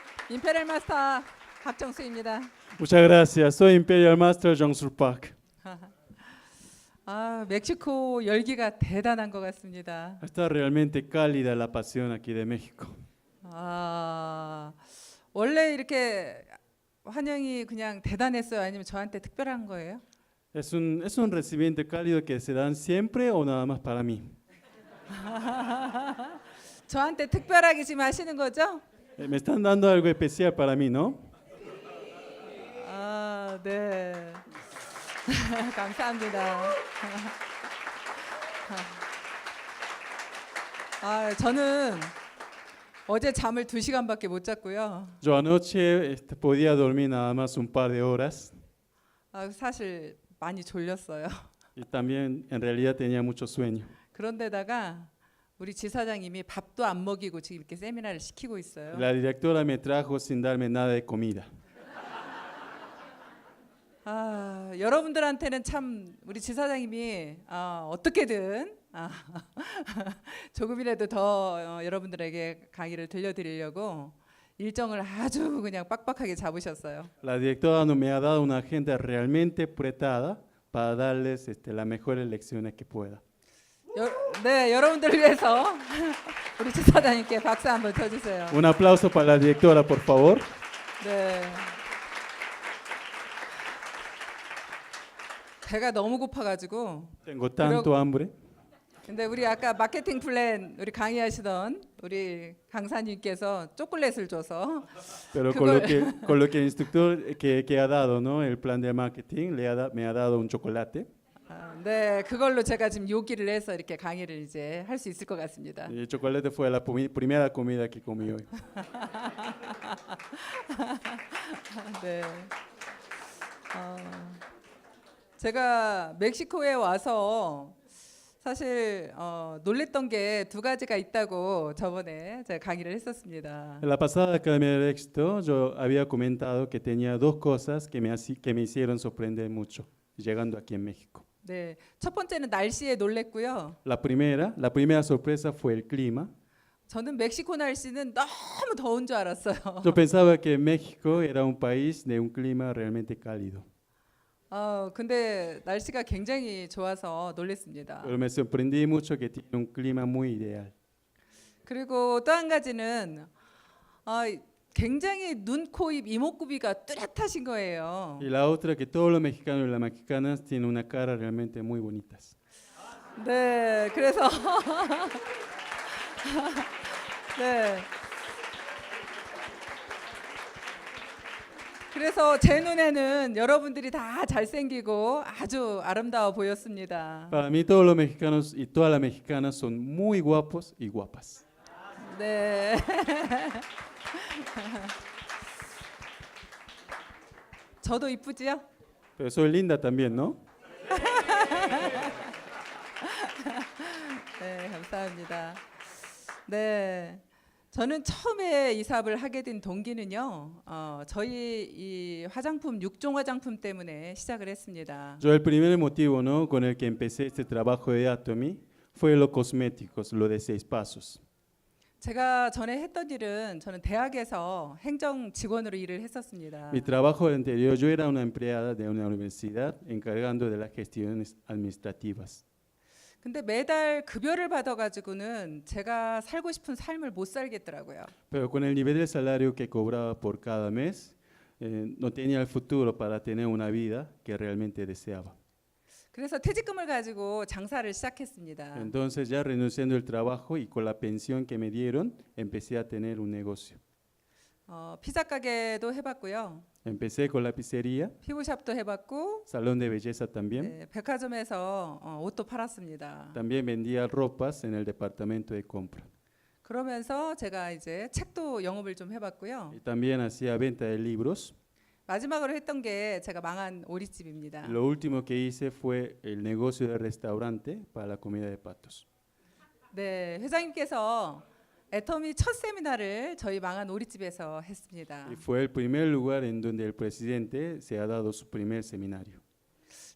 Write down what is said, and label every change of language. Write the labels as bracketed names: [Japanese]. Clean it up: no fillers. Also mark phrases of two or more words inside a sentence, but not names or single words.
[Korean] 임페리얼 마스터 박정수입니다. [Spanish] Muchas gracias. Soy Imperial Master Jong-Sur Park. [Korean] 멕시코 열기가 대단한 것 같습니다. [Spanish] Está realmente cálida la pasión aquí de México. [Korean] 원래 이렇게 환영이 그냥 대단했어요? 아니면 저한테 특별한 거예요? [Spanish] Es un recibimiento cálido que se dan siempre o nada más para mí. [Korean] 저한테 특별하게 지금 하시는 거죠? [Spanish] Me están dando algo especial para mí, ¿no? [Korean] 네. 감사합니다. 저는 어제 잠을 2시간밖에 못 잤고요. [Spanish] Yo anoche podía dormir nada más un par de horas [Korean] 사실 많이 졸렸어요. [Spanish] y también en realidad tenía mucho sueño. [Korean] 그런데다가 우리 지사장님이 밥도 안 먹이고 지금 이렇게 세미나를 시키고 있어요. [Spanish] La directora me trajo sin darme nada de comida. [Korean] 여러분들한테는 참 우리 지사장님이 어떻게든 조금이라도 더 여러분들에게 강의를 들려드리려고 일정을 아주 그냥 빡빡하게 잡으셨어요. [Spanish] La directora me ha dado una agenda realmente apretada para darles las mejores lecciones que pueda. [Korean] 네, 여러분들을 위해서 우리 지사장님께 박수 한번 쳐주세요. [Spanish] Un aplauso para la directora, por favor. [Korean] 네. 배가 너무 고파가지고. [Spanish] Tengo tanto hambre. [Korean] 근데 우리 아까 마케팅 플랜 우리 강의하시던 우리 강사님께서 초콜릿을 줘서. [Spanish] Pero con lo que el instructor que ha dado, ¿no? El plan de marketing me ha dado un chocolate. [Korean] 네, 그걸로 제가 지금 요기를 해서 이렇게 강의를 이제 할 수 있을 것 같습니다. [Spanish] Y el chocolate fue la primera comida que comí hoy. [Korean] 네. 제가 멕시코에 와서 사실 놀랬던 게 2가지가 있다고 저번에 제가 강의를 했었습니다. [Spanish] En la pasada Academia del Éxito yo había comentado que tenía dos cosas que me hicieron sorprender mucho llegando aquí en México. [Korean] 네, 첫 번째는 날씨에 놀랬고요. [Spanish] La primera sorpresa fue el clima. [Korean] 저는 멕시코 날씨는 너무 더운 줄 알았어요. [Spanish] Yo pensaba que México era un país de un clima realmente cálido. [Korean] 근데 날씨가 굉장히 좋아서 놀랬습니다. [Spanish] Pero me sorprendí mucho que tiene un clima muy ideal. [Korean] 그리고 또 한 가지는 굉장히 눈, 코, 입, 이목구비가 뚜렷하신 거예요. [Spanish] Y la otra que todos los mexicanos y las mexicanas tienen una cara realmente muy bonitas. [Korean] 네, 그래서 네. 그래서 제 눈에는 여러분들이 다 잘생기고 아주 아름다워 보였습니다. [Spanish] Para mí todos los mexicanos y todas las mexicanas son muy guapos y guapas. [Korean] 네. 저도 이쁘지요? [Spanish] Pero soy linda también, ¿no? [Korean] 네, 감사합니다. 네. 저는 처음에 이 사업을 하게 된 동기는요. 저희 이 화장품 6종 화장품 때문에 시작을 했습니다. [Spanish] Yo el primer motivo, ¿no? con el que empecé este trabajo de Atomy fue los cosméticos, lo de 6 pasos. [Korean] 제가 전에 했던 일은 저는 대학에서 행정 직원으로 일을 했었습니다. [Spanish] Mi trabajo anterior, yo era una empleada de una universidad encargando de las gestiones administrativas. [Korean] 근데 매달 급여를 받아가지고는 제가 살고 싶은 삶을 못 살겠더라고요. [Spanish] Pero con el nivel de salario que cobraba por cada mes, no tenía el futuro para tener una vida que realmente deseaba. [Korean] 그래서 퇴직금을 가지고 장사를 시작했습니다. [Spanish] Entonces ya renunciando al trabajo y con la pensión que me dieron, empecé a tener un negocio. [Korean] 피자 가게도 해봤고요. [Spanish] Empecé con la pizzería, [Korean] 피부샵도 해봤고, [Spanish] salón de belleza también. [Korean] 네, 백화점에서 옷도 팔았습니다. [Spanish] También vendía ropas en el departamento de compra. [Korean] 그러면서 제가 이제 책도 영업을 좀 해봤고요. [Spanish] Y también hacía venta de libros. [Korean] 마지막으로 했던 게 제가 망한 오리집입니다. [Spanish] Lo último que hice fue el negocio de restaurante para la comida de patos. [Korean] 네, 회장님께서 애터미 첫 세미나를 저희 망한 오리집에서 했습니다. [Spanish] Y fue el primer lugar en donde el presidente se ha dado su primer seminario.